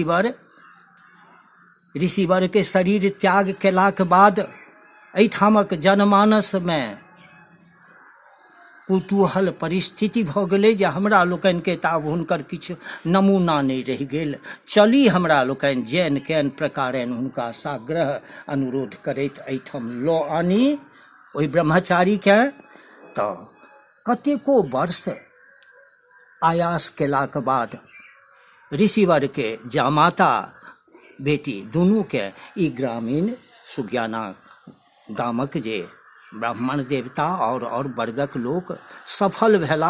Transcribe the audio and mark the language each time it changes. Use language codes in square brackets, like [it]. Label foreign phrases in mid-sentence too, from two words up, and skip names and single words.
[mai] ऋषिवर के शरीर त्याग केलाक बाद एहिठामक जनमानस में कुतूहल परिस्थिति भऽ गेलै जे हमरा लोकनि के तऽ आब हुनकर किछु नमूना नहि रहि गेल, चली हमरा लोकनि जेन केन प्रकारेण हुनका साग्रह अनुरोध करैत एहिठाम लऽ आनी ओहि ब्रह्मचारी के। तऽ कतेको वर्ष आयास केलाक बाद ऋषिवर के जामाता बेटी दुनू के ई ग्रामीण सुज्ञाना गामक जे ब्राह्मण देवता और वर्गक लोक सफल भेला।